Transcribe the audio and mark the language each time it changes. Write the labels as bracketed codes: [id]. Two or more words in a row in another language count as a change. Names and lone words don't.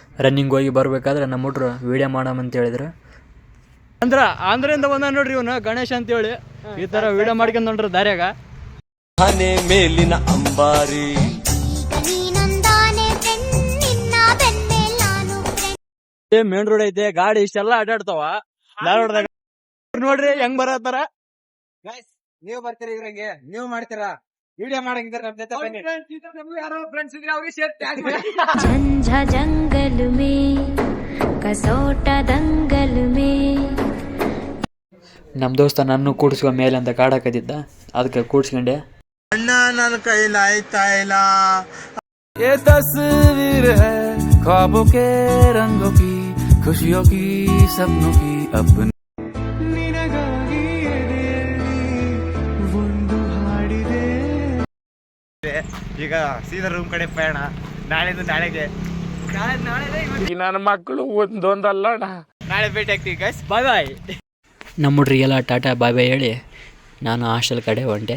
[kn] ರನ್ನಿಂಗ್ ಹೋಗಿ ಬರಬೇಕಾದ್ರೆ ನಮ್ಮ ಹುಡ್ರು ವೀಡಿಯೋ ಮಾಡಮಂತ ಹೇಳಿದ್ರು. ಆಂಧ್ರದಿಂದ ಬಂದ ನೋಡ್ರಿ ಇವನು ಗಣೇಶ್ ಅಂತ ಹೇಳಿ ಈ ತರ ವೀಡಿಯೋ ಮಾಡ್ಕೊಂಡ್ ನೋಡ್ರಿ ದಾರ್ಯಾಗ ಮೇಲಿನ ಅಂಬಾರಿ [en] main road [kn] ಐತೆ, ಗಾಡಿ ಇಷ್ಟೆಲ್ಲ ಅಡ್ಡಾಡ್ತಾವ. ಧಾರವಾಡದಾಗ ನೋಡ್ರಿ ಹೆಂಗ್ ಬರತ್ತಾರ. ನೀವು ಬರ್ತೀರಿ ಇವ್ರಂಗೆ, ನೀವು ಮಾಡ್ತೀರಾ ವಿಡಿಯೋ ಮಾಡಂಗಿದ್ರೆ ನಮ್ ಜೊತೆ ಬನ್ನಿ. ಯಾರೋ ಫ್ರೆಂಡ್ಸ್ ಇದ್ರೆ ಅವ್ರಿಗೆ [en] share tag [kn] ಮಾಡಿ. [hi] झंझा जंगल में कसोटा दंगल में [kn] ನಮ್ ದೋಸ್ತ ನನ್ನ ಕೂಡ್ಸ್ಕೊ ಮೇಲೆ ಅಂತ ಕಾಡಾಕದಿದ್ದ, ಅದಕ್ಕೆ ಕೂಡ್ಸ್ಕೊಂಡೆ. ಅಣ್ಣ ನನ್ನ ಕೈಲಾಯ್ತಾ ಇಲ್ಲ. [hi] ये तस्वीर है ख्वाबों के रंगों की, खुशियों की, सपनों की अपनी. [kn] ಈಗ ಸೀದಾ ರೂಮ್ ಕಡೆ ಪಯಣ. ನಾಳೆದು ನಾಳೆಗೆ ನನ್ನ ಮಕ್ಕಳು ಒಂದೊಂದಲ್ಲ, ನಾಳೆ ಭೇಟಿ ಆಗ್ತೀವಿ ಗೈಸ್. [en] bye bye. [kn] ನಮ್ಮ ಹುಡ್ರಿಗೆಲ್ಲ [en] tata bye bye [kn] ಹೇಳಿ ನಾನು ಹಾಸ್ಟೆಲ್ ಕಡೆ ಹೊಂಟೆ.